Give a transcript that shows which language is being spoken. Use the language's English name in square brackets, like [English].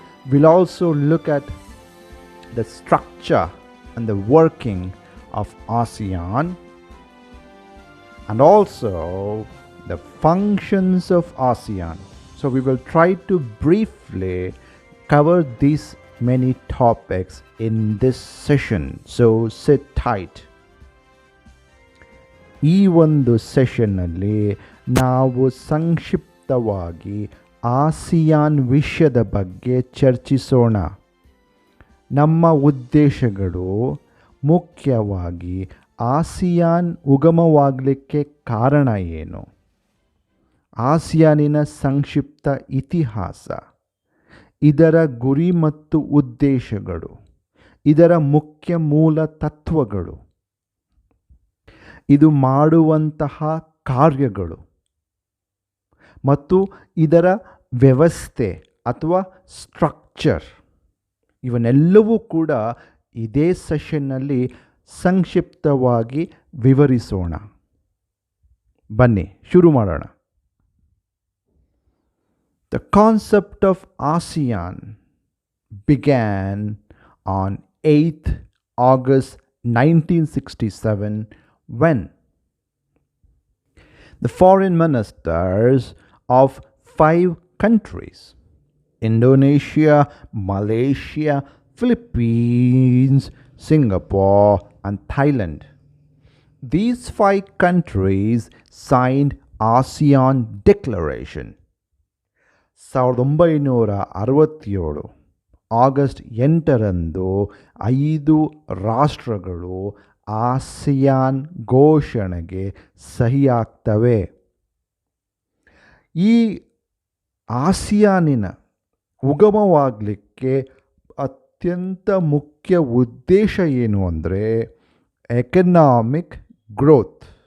[English] We'll also look at the structure and the working of ASEAN, and also the functions of ASEAN. So we will try to briefly cover these many topics in this session. So sit tight. [Kannada] ಈ ಒಂದು ಸೆಷನ್ನಲ್ಲಿ ನಾವು ಸಂಕ್ಷಿಪ್ತವಾಗಿ ASEAN ವಿಷಯದ ಬಗ್ಗೆ ಚರ್ಚಿಸೋಣ. ನಮ್ಮ ಉದ್ದೇಶಗಳು ಮುಖ್ಯವಾಗಿ ಆಸಿಯಾನ್ ಉಗಮವಾಗಲಿಕ್ಕೆ ಕಾರಣ ಏನು, ಆಸಿಯಾನಿನ ಸಂಕ್ಷಿಪ್ತ ಇತಿಹಾಸ, ಇದರ ಗುರಿ ಮತ್ತು ಉದ್ದೇಶಗಳು, ಇದರ ಮುಖ್ಯ ಮೂಲ ತತ್ವಗಳು, ಇದು ಮಾಡುವಂತಹ ಕಾರ್ಯಗಳು ಮತ್ತು ಇದರ ವ್ಯವಸ್ಥೆ ಅಥವಾ ಸ್ಟ್ರಕ್ಚರ್, ಇವನ್ನೆಲ್ಲವೂ ಕೂಡ ಇದೇ ಸೆಷನ್ನಲ್ಲಿ ಸಂಕ್ಷಿಪ್ತವಾಗಿ ವಿವರಿಸೋಣ. ಬನ್ನಿ ಶುರು ಮಾಡೋಣ. [English] The concept of ASEAN began on 8th August 1967 when the foreign ministers of 5 countries, Indonesia, Malaysia, Philippines, Singapore and Thailand, these 5 countries signed ASEAN Declaration. [Kannada] 1967 August 8ರಂದು 5 ರಾಷ್ಟ್ರಗಳು ಆಸಿಯಾನ್ ಘೋಷಣೆಗೆ ಸಹಿ ಹಾಕ್ತವೆ. ಈ ಆಸಿಯಾನಿನ ಉಗಮವಾಗಲಿಕ್ಕೆ ಅತ್ಯಂತ ಮುಖ್ಯ ಉದ್ದೇಶ ಏನು ಅಂದರೆ ಎಕನಾಮಿಕ್ ಗ್ರೋತ್.